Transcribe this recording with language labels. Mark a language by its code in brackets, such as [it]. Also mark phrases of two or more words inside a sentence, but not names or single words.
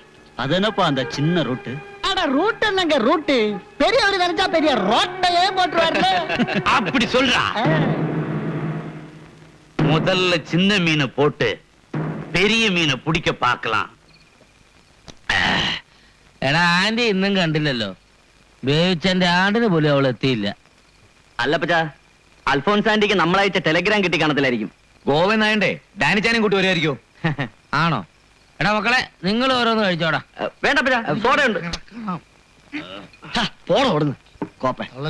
[ta] அது என்னப்பா அந்த சின்ன ரூட்டு? அட ரூட் என்னங்க ரூட்? பெரியவர் நினைச்சா பெரிய ரோட்டையே போட்டுருவாரு. அப்படி சொல்றா. முதல்ல சின்ன மீனை போட்டு பெரிய மீனை பிடிக்க பார்க்கலாம். [ml] എടാ ആന്റി ഇന്നും കണ്ടില്ലല്ലോ. ബേവിച്ചെന്റെ ആണ്ടിന് പോലും അവൾ എത്തിയില്ല. അല്ലപ്പച്ച അൽഫോൻസ് ആന്റിക്ക് നമ്മളയച്ച ടെലഗ്രാം കിട്ടി കാണത്തില്ലായിരിക്കും. ഗോവൻ നായണ്ടേ ഡാനിച്ചാനും കൂട്ടി വരുമായിരിക്കോ? ആണോ? എടാ മക്കളെ, നിങ്ങൾ ഓരോന്ന് കഴിച്ചോടാ. വേണ്ടപ്പച്ച, സോഡ ഉണ്ട്. പോണോ അവിടുന്ന് കോപ്പ.